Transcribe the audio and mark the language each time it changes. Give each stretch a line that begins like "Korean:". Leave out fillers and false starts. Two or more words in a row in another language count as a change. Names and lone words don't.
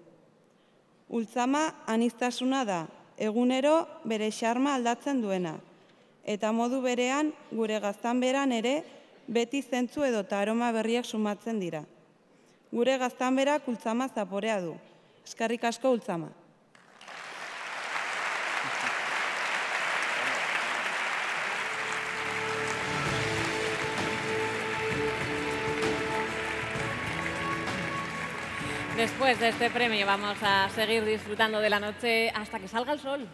Basque: Ultzama aniztasuna da, egunero bere xarma aldatzen duena, eta modu berean gure gaztanberan ere beti zentzu edo aroma berriak sumatzen dira. Gure gaztanberak Ultzama zaporea du. Eskerrik asko Ultzama.
Spanish: Después de este premio vamos a seguir disfrutando de la noche hasta que salga el sol.